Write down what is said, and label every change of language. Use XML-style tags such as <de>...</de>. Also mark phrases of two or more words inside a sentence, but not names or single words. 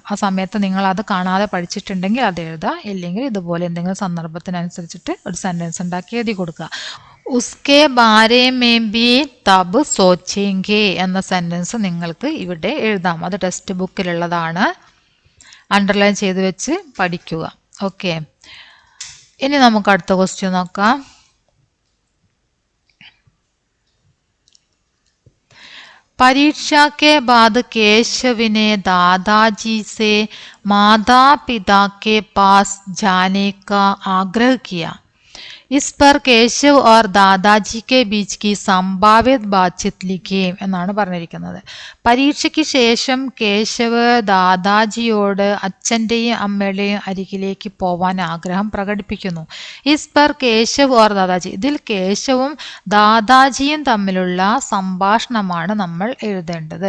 <ml>ആ സമയത്ത് നിങ്ങൾ അത് കാണാതെ പഠിച്ചിട്ടുണ്ടെങ്കിൽ അത് എഴുതാം, ഇല്ലെങ്കിൽ ഇതുപോലെ എന്തെങ്കിലും സന്ദർഭത്തിനനുസരിച്ചിട്ട് ഒരു സെന്റൻസ് ഉണ്ടാക്കി എഴുതി കൊടുക്കുക.</ml> <hi>उसके बारे में भी तब सोचेंगे</hi> <ml>എന്ന സെന്റൻസ് നിങ്ങൾക്ക് ഇവിടെ എഴുതാം. അത് ടെക്സ്റ്റ് ബുക്കിലുള്ളതാണ്, അണ്ടർലൈൻ ചെയ്ത് വെച്ച് പഠിക്കുക. ഓക്കെ, ഇനി നമുക്ക് അടുത്ത ക്വസ്റ്റ്യൻ നോക്കാം.</ml> <hi>परीक्षा के बाद केशव ने दादाजी से माता पिता के पास जाने का आग्रह किया. इस पर കേശവ് और दादाजी के बीच की संभावित बातचीत लिखें</hi> <ml>എന്നാണ് പറഞ്ഞിരിക്കുന്നത്. പരീക്ഷയ്ക്ക് ശേഷം കേശവ് ദാദാജിയോട് അച്ഛൻ്റെയും അമ്മയുടെയും അരികിലേക്ക് പോവാൻ ആഗ്രഹം പ്രകടിപ്പിക്കുന്നു.</ml> <hi>इस पर केशव और दादाजी,</hi> <ml>ഇതിൽ കേശവും ദാദാജിയും തമ്മിലുള്ള സംഭാഷണമാണ് നമ്മൾ എഴുതേണ്ടത്.</ml>